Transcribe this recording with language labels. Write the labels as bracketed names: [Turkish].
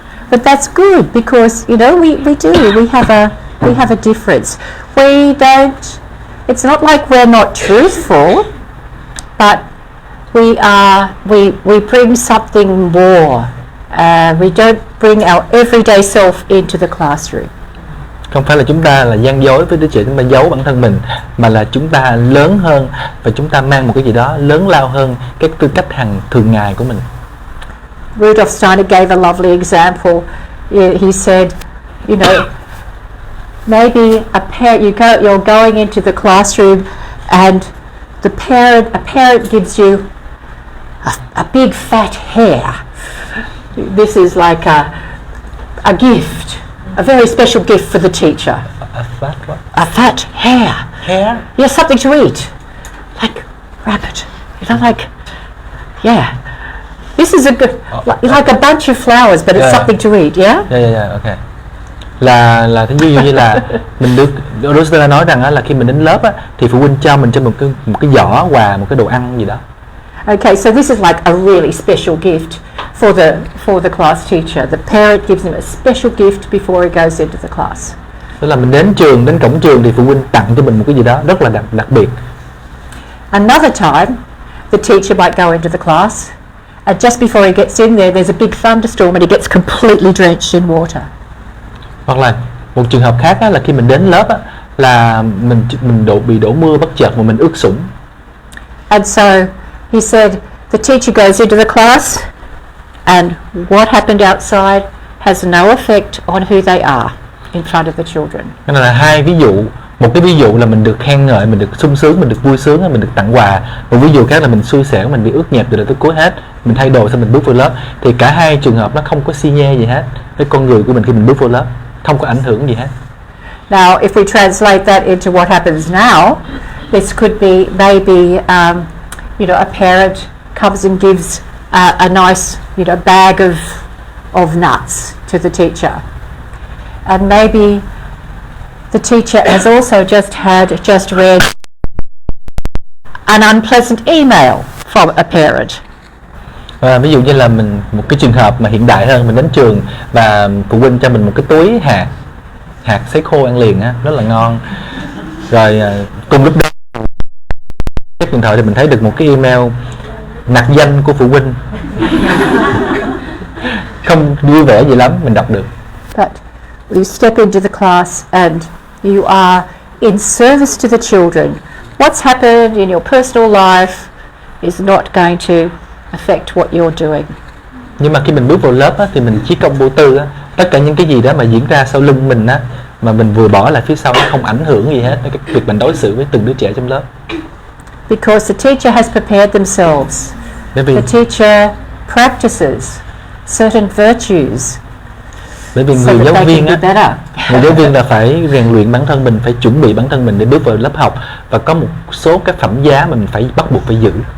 [English] But that's good because you know we have a difference. We don't. It's not like we're not truthful, but we bring something more. We don't bring our everyday self into the classroom. [Vietnamese] Không phải là chúng ta là gian dối với đứa trẻ, chúng ta giấu bản thân mình, mà là chúng ta lớn hơn và chúng ta mang một cái gì đó lớn lao hơn cái tư cách hàng thường ngày của mình. [English] Rudolf Steiner gave a lovely example. He said, you know, maybe you're going into the classroom and a parent gives you a big fat hair. This is like a gift, a very special gift for the teacher. A fat what? A fat hair. Hair? Yeah, something to eat. Like rabbit. You know, like, yeah. This is like a bunch of flowers, but it's something to eat, yeah? Yeah, okay. [Vietnamese] Là ví dụ như là mình được Rosella nói rằng á, là khi mình đến lớp á, thì phụ huynh cho mình một cái giỏ quà, một cái đồ ăn gì đó. [English] Okay, so this is like a really special gift for the class teacher. The parent gives him a special gift before he goes into the class. [Vietnamese] Tức là mình đến cổng trường thì phụ huynh tặng cho mình một cái gì đó rất là đặc biệt. [English] Another time, the teacher might go into the class, and just before he gets in there, there's a big thunderstorm and he gets completely drenched in water. [Vietnamese] Hoặc là một trường hợp khác á, là khi mình đến lớp á, là mình bị đổ mưa bất chợt mà mình ướt sũng. [English] And so he said the teacher goes into the class and what happened outside has no effect on who they are in front of the children. [Vietnamese] Nên là hai ví dụ, một cái ví dụ là mình được khen ngợi, mình được sung sướng, mình được vui sướng, mình được tặng quà. Một ví dụ khác là mình xui xẻo, mình bị ướt nhẹp từ đầu tới cuối hết, mình thay đồ xong mình bước vô lớp. Thì cả hai trường hợp nó không có xi nhê gì hết với con người của mình khi mình bước vô lớp, không có ảnh hưởng gì hết. [English] Now, if we translate that into what happens now, this could be maybe, a parent comes and gives a nice, bag of nuts to the teacher. And maybe the teacher has also just read an unpleasant email from a parent. [Vietnamese] Ví dụ như là một cái trường hợp mà hiện đại hơn, mình đến trường và phụ huynh cho mình một cái túi hạt sấy khô ăn liền á, rất là ngon. Rồi cùng lúc đó cái điện thoại thì mình thấy được một cái email nặc danh của phụ huynh. Không vui vẻ gì lắm, mình đọc được. [English] But you step into the class and you are in service to the children. What's happened in your personal life is not going to affect what you're doing. [Vietnamese] Nhưng mà khi mình bước vào lớp á, thì mình chí công vô tư á, tất cả những cái gì đó mà diễn ra sau lưng mình á, mà mình vừa bỏ lại phía sau, nó không ảnh hưởng gì hết đến cái việc mình đối xử với từng đứa trẻ trong lớp. [English] Because the teacher has prepared themselves. The teacher practices certain virtues. [Vietnamese] Bởi vì người giáo viên á, người giáo viên là phải rèn luyện bản thân mình, phải chuẩn bị bản thân mình để bước vào lớp học, và có một số các phẩm giá mà mình phải bắt buộc phải giữ.